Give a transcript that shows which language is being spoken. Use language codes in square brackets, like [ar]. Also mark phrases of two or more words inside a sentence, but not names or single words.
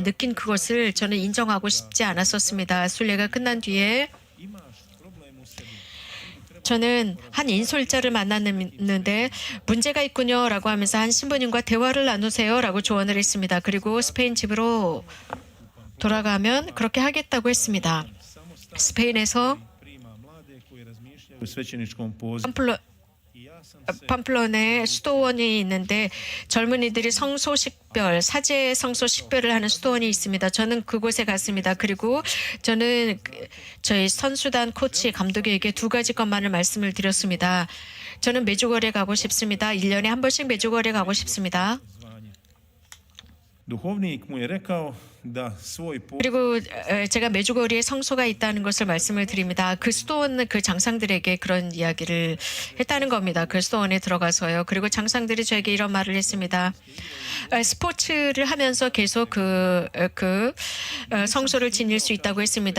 [ko] 느낀 그것을 저는 인정하고 싶지 않았었습니다. 순례가 끝난 뒤에 저는 한 인솔자를 만났는데 문제가 있군요 라고 하면서 한 신부님과 대화를 나누세요 라고 조언을 했습니다. 그리고 스페인 집으로 돌아가면 그렇게 하겠다고 했습니다. 스페인에서 [hr] prima mlade koji razmišljaju o svećeničkom pozivu. [ko] 팜플론에 수도원이 있는데 젊은이들이 성소식별, 사제 성소식별을 하는 수도원이 있습니다. 저는 그곳에 갔습니다. 그리고 저는 저희 선수단 코치 감독에게 두 가지 것만을 말씀을 드렸습니다. 저는 메주거리에 가고 싶습니다. 1년에 한 번씩 메주거리에 가고 싶습니다. [hr] Duhovnik mu je rekao da svoj [ko] 그리고 제가 메주거리에 성소가 있다는 것을 말씀을 드립니다. 그 수도원 그 장상들에게 그런 이야기를 했다는 겁니다. 그 수도원에 들어가서요. 그리고 장상들이 저에게 이런 말을 했습니다. 스포츠를 하면서 계속 성소를 지닐 수 있다고 했습니다.